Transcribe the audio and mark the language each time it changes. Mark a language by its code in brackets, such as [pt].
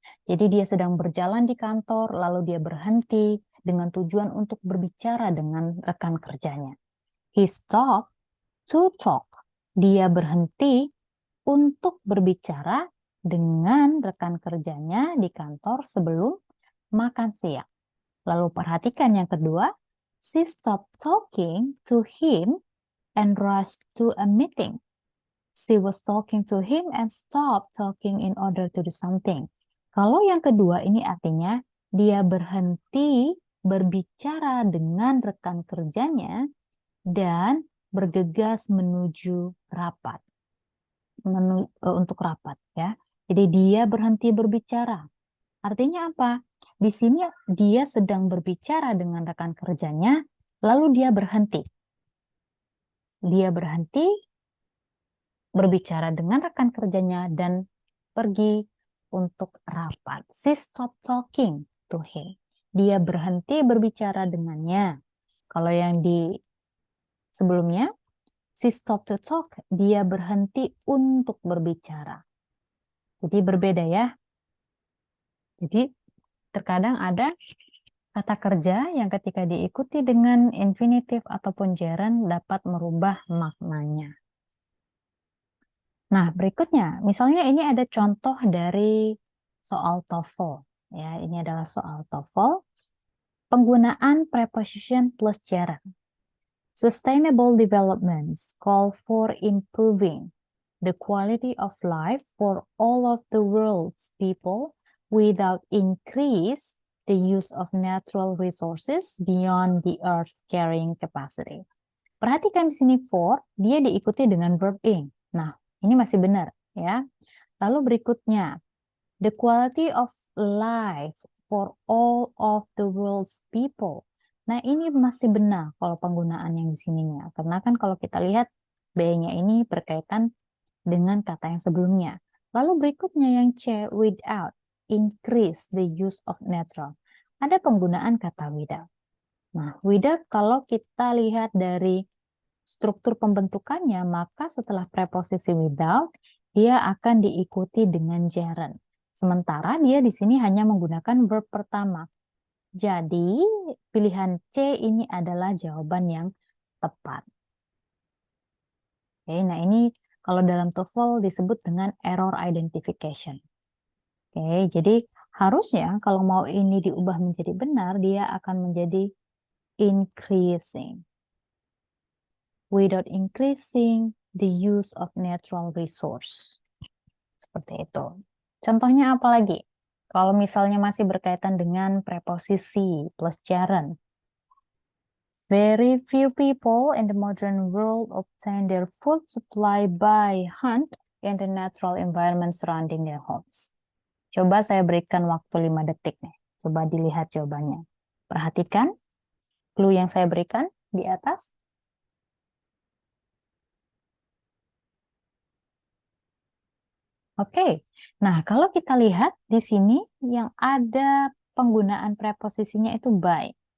[id] Jadi dia sedang berjalan di kantor, lalu dia berhenti dengan tujuan untuk berbicara dengan rekan kerjanya. [en] He stopped to talk. [id] Dia berhenti untuk berbicara dengan rekan kerjanya di kantor sebelum makan siang. Lalu perhatikan yang kedua, [en] she stopped talking to him and rushed to a meeting. She was talking to him and stopped talking in order to do something. [id] Kalau yang kedua ini artinya dia berhenti berbicara dengan rekan kerjanya dan bergegas menuju rapat. Untuk rapat ya. Jadi dia berhenti berbicara Artinya apa? Di sini dia sedang berbicara dengan rekan kerjanya, lalu dia berhenti. Dia berhenti berbicara dengan rekan kerjanya dan pergi untuk rapat. [en] She stopped talking to him. [id] Dia berhenti berbicara dengannya. Kalau yang di sebelumnya, [en] she stopped to talk. [id] Dia berhenti untuk berbicara. Jadi berbeda ya. Jadi terkadang ada kata kerja yang ketika diikuti dengan infinitif ataupun gerund dapat merubah maknanya. Nah, berikutnya, misalnya ini ada contoh dari soal TOEFL. Ya, ini adalah soal TOEFL. Penggunaan preposition plus gerund. [en] Sustainable developments call for improving the quality of life for all of the world's people without increase the use of natural resources beyond the earth carrying capacity. [id] Perhatikan di sini for, dia diikuti dengan verb ing. Nah, ini masih benar ya. Lalu berikutnya, [en] the quality of life for all of the world's people. [id] Nah, ini masih benar kalau penggunaan yang di sininya. Karena kan kalau kita lihat B-nya ini berkaitan dengan kata yang sebelumnya. Lalu berikutnya yang C, [en] without, increase the use of natural. [id] Ada penggunaan kata without. Nah, without kalau kita lihat dari struktur pembentukannya, maka setelah preposisi without, dia akan diikuti dengan gerund. Sementara dia di sini hanya menggunakan verb pertama. Jadi, pilihan C ini adalah jawaban yang tepat. Oke, nah ini kalau dalam TOEFL disebut dengan error identification. Oke, jadi harusnya kalau mau ini diubah menjadi benar, dia akan menjadi increasing. [en] Without increasing the use of natural resource. [id] Seperti itu. Contohnya apa lagi? Kalau misalnya masih berkaitan dengan preposisi plus gerund. [en] Very few people in the modern world obtain their food supply by hunt in the natural environment surrounding their homes. [id] Coba saya berikan waktu 5 detik nih. Coba dilihat jawabannya. Perhatikan clue yang saya berikan di atas. Oke, nah kalau kita lihat di sini yang ada penggunaan preposisinya itu by.